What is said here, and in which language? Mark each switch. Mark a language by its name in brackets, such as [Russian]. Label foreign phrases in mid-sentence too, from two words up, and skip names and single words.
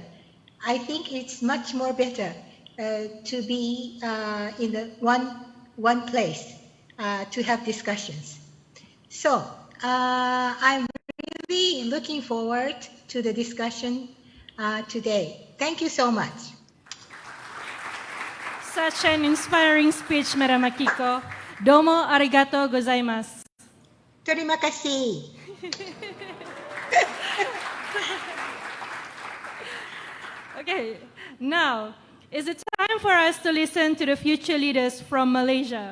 [English] I think it's much more better to be in the one place to have discussions. So I'm really looking forward to the discussion today. Thank you so much. Such an inspiring speech, Madam Akiko. [Japanese] どうもありがとうございます. [Malay] Terima kasih. [English] Okay, now is it time for us to listen to the future leaders from Malaysia.